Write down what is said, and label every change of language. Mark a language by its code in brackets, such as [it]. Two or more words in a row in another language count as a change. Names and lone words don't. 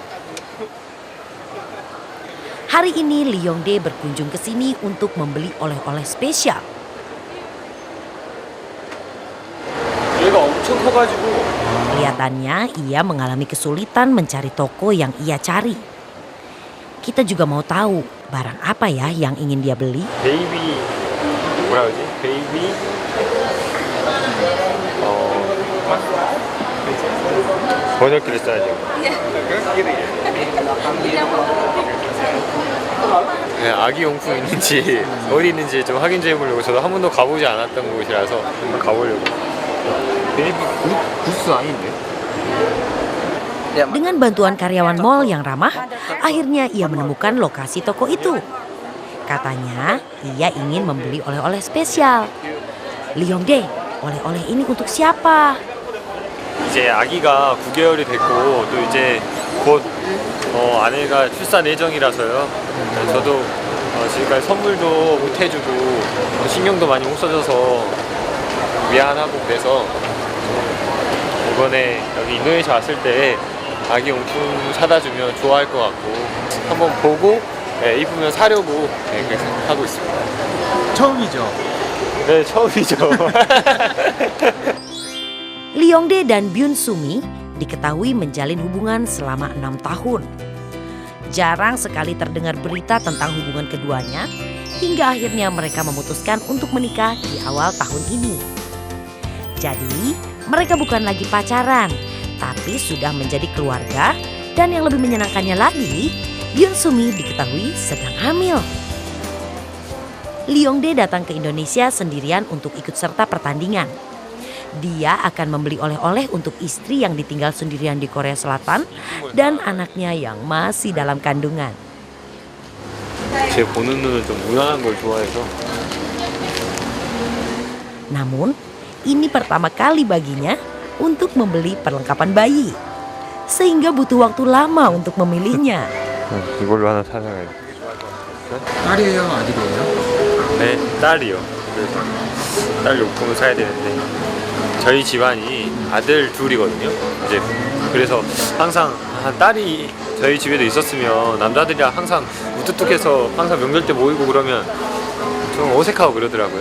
[id] Hari ini Lee Yongdae berkunjung ke sini untuk membeli oleh-oleh spesial. [ko] 얘가 엄청 커가지고 [id] Kelihatannya ia mengalami kesulitan mencari toko yang ia cari. Kita juga mau tahu barang apa ya yang ingin dia beli. [ko] 베이비 뭐라 그러지? 베이비 번역기를 써야죠. 네, 아기 용품 있는지 어디 있는지 좀 확인 좀 해보려고. 저도 한 번도 가보지 않았던 곳이라서 한번 가보려고. 베이비 구스 아닌데? [id] Dengan bantuan karyawan mall yang ramah, akhirnya ia menemukan lokasi toko itu. Katanya ia ingin membeli oleh-oleh spesial. Lee Yongdae, oleh-oleh ini untuk siapa? [ko] 이제 아기가 9개월이 됐고 또 이제 곧 아내가 출산 예정이라서요. 저도 지금까지 선물도 못 해주고 신경도 많이 못 써줘서 미안하고 그래서 이번에 여기 인도네시아 왔을 때 아기 용품 사다 주면 좋아할 것 같고 한번 보고 이쁘면 사려고 그렇게 하고 있습니다. 처음이죠. 네, 처음이죠. [id] Lee Yongdae dan Byun Sumi diketahui menjalin hubungan selama 6 tahun. Jarang sekali terdengar berita tentang hubungan keduanya hingga akhirnya mereka memutuskan untuk menikah di awal tahun ini. Jadi mereka bukan lagi pacaran, tapi sudah menjadi keluarga, dan yang lebih menyenangkannya lagi, Byun Sumi diketahui sedang hamil. Lee Yongdae datang ke Indonesia sendirian untuk ikut serta pertandingan. Dia akan membeli oleh-oleh untuk istri yang ditinggal sendirian di Korea Selatan dan anaknya yang masih dalam kandungan. [ko] 제 보는 눈은 좀 무난한 걸 좋아해서. [id] Namun, ini pertama kali baginya untuk membeli perlengkapan bayi. Sehingga butuh waktu lama untuk memilihnya. [ko] 이걸로 하나 찾아가야 돼. 딸이에요? 아들이에요? 네, 딸이요. 그래서 딸 용품을 사야 되는데 저희 집안이 아들 둘이거든요. 이제 그래서 항상 딸이 저희 집에도 있었으면 남자들이랑 항상 무뚝뚝해서 항상 명절 때 모이고 그러면 좀 어색하고 그러더라고요.